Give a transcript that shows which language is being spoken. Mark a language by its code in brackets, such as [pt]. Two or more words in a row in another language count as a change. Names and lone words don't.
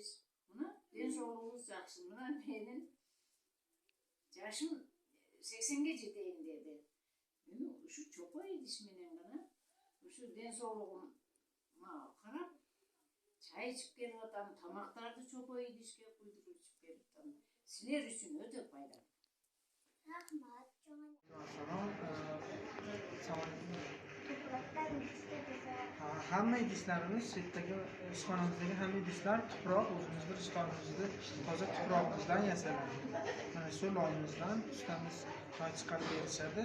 [ky] Мына ден соолугубуз жакшы. Мына менин жашым 80ге жетейин деди. Мен ушу чопо идиш менен гана ушу ден соолугума карап чай ичип келип атам, тамактарды чопо идишке куйдуруп ичип келип атам. Силер үчүн өтө пайдалуу. Рахмат, чоң. [uz] Topraktan hamma idishlarimiz chetdagi ishxonamizdagi hamma idishlar tuproq, o'zimizning ishxonamizda toza tuprog'imizdan yasaladi. Mana shu loyimizdan ustamiz choy chiqarib berishadi.